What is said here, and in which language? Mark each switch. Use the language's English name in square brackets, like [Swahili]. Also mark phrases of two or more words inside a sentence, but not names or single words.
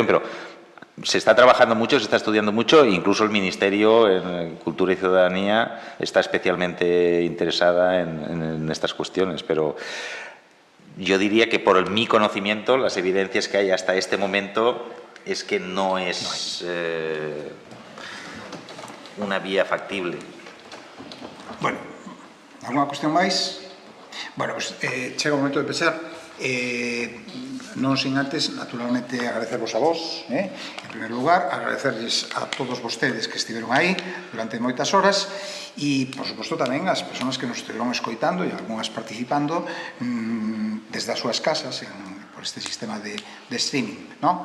[Spanish] Pero se está trabajando mucho, se está estudiando mucho, incluso el Ministerio en Cultura y Ciudadanía está especialmente interesada en estas cuestiones, pero yo diría que por mi conocimiento, las evidencias que hay hasta este momento es que no es una vía factible. [Galician] Bueno, alguna cuestión máis? Bueno, pues, chega o momento de pechar. Non sin antes, naturalmente, agradecervos a vos, en primer lugar, agradecerles a todos vostedes que estiveron aí durante moitas horas e, por suposto, tamén as persoas que nos estiveron escoitando e algunhas participando desde as súas casas por este sistema de streaming, non?